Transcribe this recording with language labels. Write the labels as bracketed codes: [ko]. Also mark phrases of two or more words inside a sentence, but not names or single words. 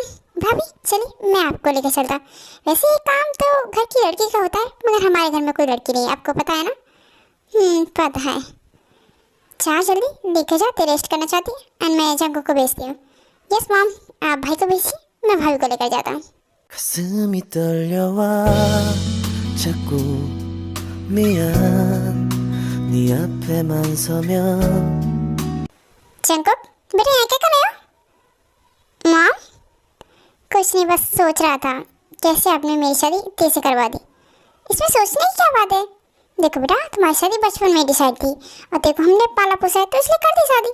[hi] भाभी चलिए मैं आपको लेकर चलता। वैसे ये काम तो घर की लड़की का होता है, मगर हमारे घर में कोई लड़की नहीं है, आपको पता है ना। पता है। चार जल्दी लेके जा, रेस्ट करना चाहती है। एंड मैं जंगू को भेजती हूँ। [en] yes mom, [hi] आप भाई को भेजिए, मैं भाभी को लेकर जाता हूँ। [ko] 가슴이 떨려와 자꾸 미안 네 앞에만 서면 [hi] जंकुक बेटा यहाँ क्या कर रहे हो। मॉम कुछ नहीं, बस सोच रहा था कैसे आपने मेरी शादी कैसे करवा दी। इसमें सोचने की क्या बात है। देखो बेटा, तुम्हारी शादी बचपन में डिसाइड थी, और देखो हमने पाला पोसा है तो इसलिए कर दी शादी।